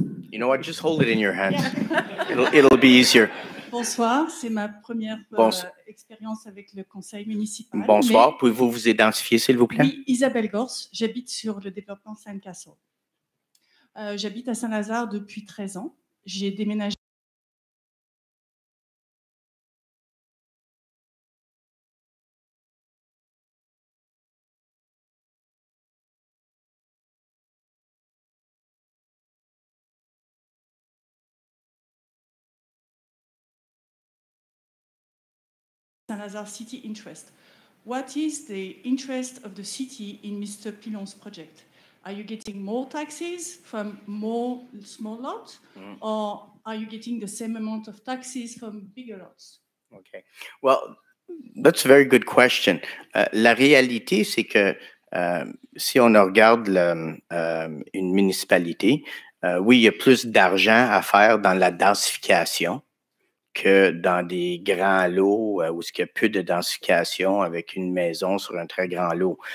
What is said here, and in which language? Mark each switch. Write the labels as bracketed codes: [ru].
[en] You know what? Just hold it in your hands. It'll be easier. [fr] Bonsoir, c'est ma première expérience avec le conseil municipal. Bonsoir, pouvez-vous vous identifier, s'il vous plaît? Oui, Isabelle Gors, j'habite sur le développement Sandcastle. J'habite à Saint-Lazare depuis 13 ans. J'ai déménagé. [en] Saint-Lazare city interest. What is the interest of the city in Mr. Pilon's project? Are you getting more taxes from more small lots, or are you getting the same amount of taxes from bigger lots? Okay. Well, that's a very good question. [fr] La réalité, c'est que si on regarde une municipalité, oui, il y a plus d'argent à faire dans la densification que dans des grands lots où il y a peu de densification avec une maison sur un très grand lot.